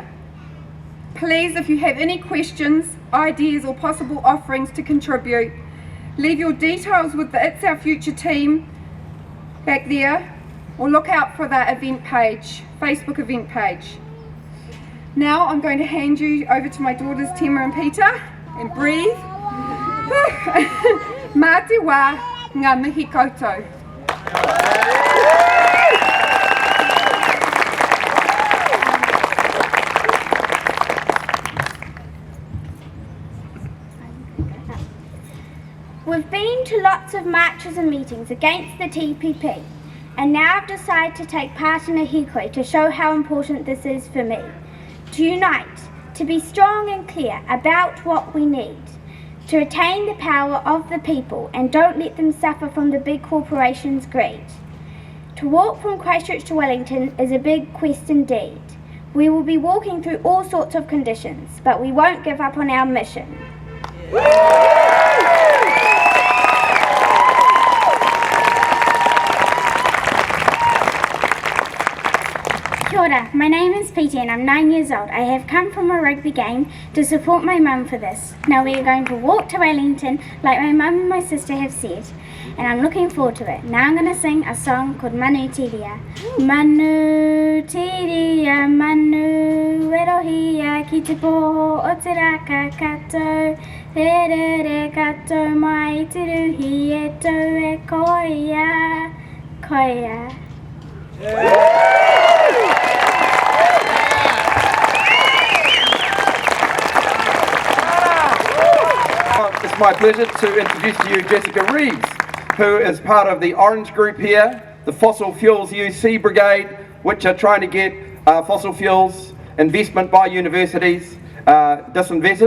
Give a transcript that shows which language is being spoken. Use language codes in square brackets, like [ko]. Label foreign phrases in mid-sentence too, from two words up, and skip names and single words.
[en] Please, if you have any questions, ideas or possible offerings to contribute, leave your details with the It's Our Future team back there, or look out for the event page, Facebook event page. Now I'm going to hand you over to my daughters Tema and Pita, and breathe. [mi] Mā te wā, ngā mihi koutou. [en] We've been to lots of marches and meetings against the TPP, and now I've decided to take part in a Hikoi to show how important this is for me. To unite, to be strong and clear about what we need, to retain the power of the people and don't let them suffer from the big corporations' greed. To walk from Christchurch to Wellington is a big quest indeed. We will be walking through all sorts of conditions, but we won't give up on our mission. [mi] Kia ora, [en] my name is Pita and I'm 9 years old. I have come from a rugby game to support my mum for this. Now we are going to walk to Wellington like my mum and my sister have said, and I'm looking forward to it. Now I'm going to sing a song called Manu Tiria. [mi] Manu Tiria, Manu Erohia, ki te poho o te raka katou, re re re katou mai te ruhi e tau e koia, koia. [en] It's my pleasure to introduce to you Jessica Reeves, who is part of the Orange Group here, the Fossil Fuels UC Brigade, which are trying to get fossil fuels investment by universities disinvested.